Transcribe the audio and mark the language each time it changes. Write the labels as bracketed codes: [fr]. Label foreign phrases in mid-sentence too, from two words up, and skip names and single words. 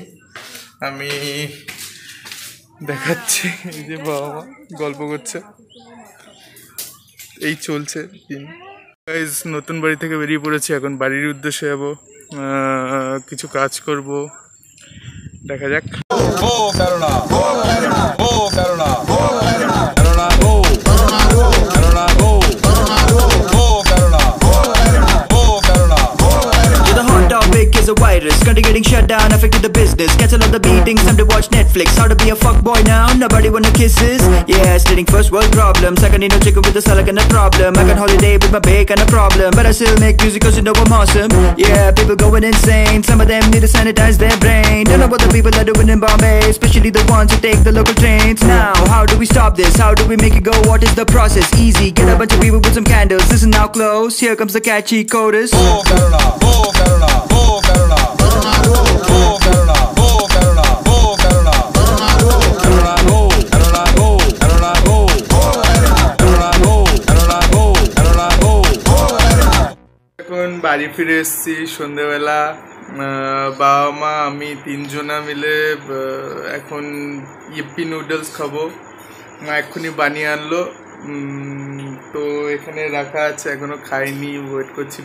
[bn] আমি দেখাচ্ছি এই যে বাবা মা গল্প করছে, এই চলছে দিন। গাইজ নতুন বাড়ি থেকে বেরিয়ে পড়েছি, এখন বাড়ির উদ্দেশ্যে যাবো, কিছু কাজ করব, দেখা যাক। [en] A virus, country getting shut down, affected the business. Cancel all the meetings, time to watch Netflix. How to be a fuckboy now? Nobody wanna kisses. Yeah, stating first world problems. I can need no chicken with a salad and a problem. I can holiday with my bake and a problem, but I still make music 'cause you know I'm awesome. Yeah, people going insane. Some of them need to sanitize their brain. Don't know what the people are doing in Bombay, especially the ones who take the local trains. Now, how do we stop this? How do we make it go? What is the process? Easy. Get a bunch of people with some candles. Listen now close. Here comes the catchy chorus. Oh, Karuna. Oh, Karuna. Oh, Karuna. Oh, Karuna. Oh, Karuna. Oh, Karuna. Karuna go. Karuna go. Karuna go. Karuna go. Karuna go. Karuna go. [bn] এখন বাড়ি ফিরে এসেছি সন্ধেবেলা। বাবা মা আমি তিনজনা মিলে এখন ইপ্পি নুডলস খাবো। মা এক্ষুনি বানিয়ে আনলো, তো এখানে রাখা আছে, এখনো খাইনি, ওয়েট করছি।